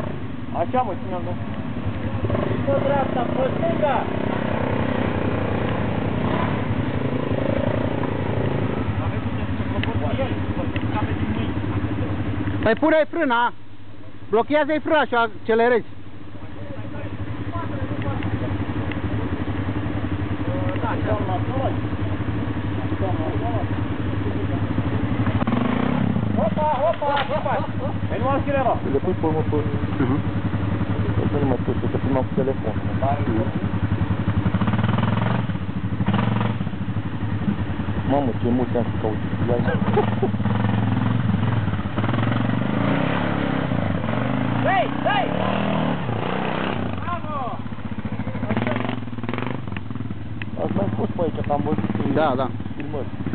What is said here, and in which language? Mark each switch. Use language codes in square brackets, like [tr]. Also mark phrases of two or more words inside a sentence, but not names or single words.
[ro] Așa, mă, ține-am, da. Pe dreapta, pe stânga. Păi pune-i frâna. Blochează-i frâna și accelerezi. Da, Opa! [pt] Vem no acelerar. Depois põe uma por... Eu uma coisa, eu filmar com o telefone. [ro] Mamă, ce mult am să caut. Hei! Bravo! Ați mai fost pe aici, că am văzut filmări.